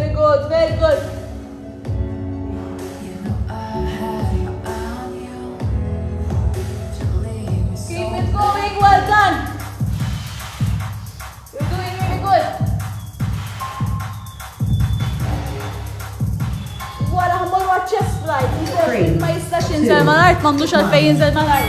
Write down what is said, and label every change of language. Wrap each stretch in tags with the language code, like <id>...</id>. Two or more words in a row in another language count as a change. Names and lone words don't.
<en>good, very good. Keep it going, well done. You're doing really good.</en> <mt>Wara ħammur wa</mt> <en>chest fly.</en> <mt>Ma jistax jinżel mal-art, m'għandux għalfejn jinżel mal-art.</mt>